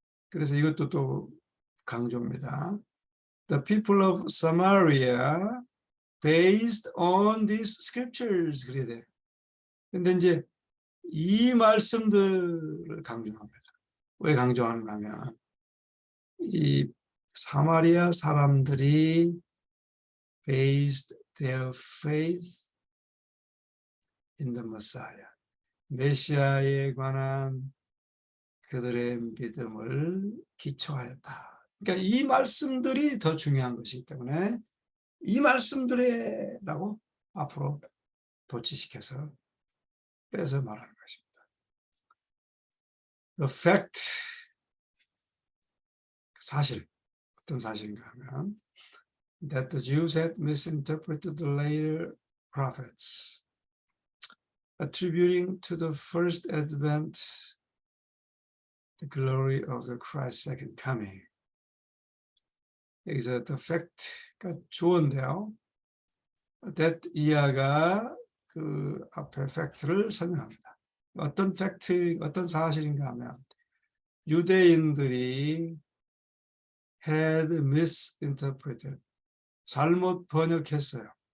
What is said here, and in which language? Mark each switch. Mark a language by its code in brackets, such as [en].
[ko] 그래서 이것도 또 강조입니다. [en] The people of Samaria based on these scriptures, [ko] 그래야 돼요. 근데 이제 이 말씀들을 강조합니다. 왜 강조하는가 하면 이 사마리아 사람들이 [en] based their faith in the Messiah, [ko] 메시아에 관한 그들의 믿음을 기초하였다. 그러니까 이 말씀들이 더 중요한 것이기 때문에 이 말씀들이라고 앞으로 도치시켜서 빼서 말하는 것입니다. [en] The fact, [ko] 사실, 어떤 사실인가 하면 [en] that the Jews had misinterpreted the later prophets, attributing to the first advent the glory of the Christ's second coming. [ko] 여기서 the fact가 주어인데요. that 이하가 그 앞에 fact를 설명합니다. 어떤 fact, 어떤 사실인가 하면 유대인들이 [en] had misinterpreted, [ko] 잘못 번역했어요.